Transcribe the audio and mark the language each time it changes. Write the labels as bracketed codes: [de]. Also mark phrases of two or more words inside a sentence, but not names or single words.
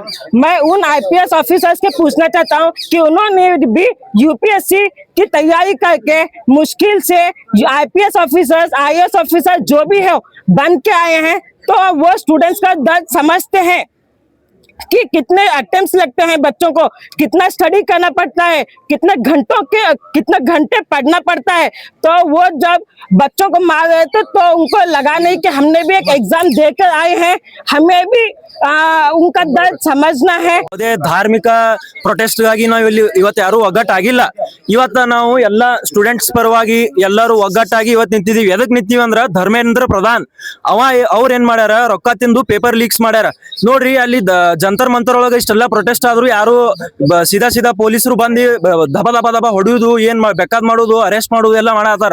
[hi] मैं उन [en] IPS officers [hi] के पूछना चाहता हूँ कि उन्होंने भी UPSC की तैयारी करके मुश्किल से [en] IPS officers, IAS officer [hi] जो भी है बन के आए हैं, तो वो स्टूडेंट्स का दर्द समझते हैं कि कितने अटेम्प्ट्स लगते हैं, बच्चों को कितना स्टडी करना पड़ता है, कितने घंटे पढ़ना पड़ता है। तो वो जब बच्चों को मार रहे थे तो उनको लगा नहीं कि हमने भी एक एग्जाम देकर आए हैं, हमें भी उनका दर्द समझना है। [kn] ಅದೇ ಧಾರ್ಮಿಕ ಪ್ರೊಟೆಸ್ಟ್ ಗಾಗಿ ನಾವು ಇಲ್ಲಿ ಇವತ್ತು ಯಾರು ಒಗ್ಗಟ್ಟಾಗಿಲ್ಲ। ಇವತ್ತು ನಾವು ಎಲ್ಲ ಸ್ಟೂಡೆಂಟ್ಸ್ ಪರವಾಗಿ ಎಲ್ಲರೂ ಒಗ್ಗಟ್ಟಾಗಿ ಇವತ್ತು ನಿಂತಿದೀವಿ। ಎದಕ್ ನಿಂತೀವಿ ಅಂದ್ರ ಧರ್ಮೇಂದ್ರ ಪ್ರಧಾನ್ ಅವ್ರ ಏನ್ ಮಾಡ್ಯಾರ, ರೊಕ್ಕ ತಿಂದು [en] paper leaks [kn] ಮಾಡ್ಯಾರ ನೋಡ್ರಿ। ಅಲ್ಲಿ ಜಂತರ್ ಮಂತರ್ ಒಳಗ ಇಷ್ಟೆಲ್ಲ ಪ್ರೊಟೆಸ್ಟ್ ಆದ್ರು ಯಾರು ಸೀದಾ ಪೊಲೀಸರು ಬಂದು ದಬ ಹೊಡೆಯುದು, ಏನ್ ಬೇಕಾದ್ ಮಾಡುದು, ಅರೆಸ್ಟ್ ಮಾಡುದು ಎಲ್ಲ ಮಾಡತ್ತಾರ।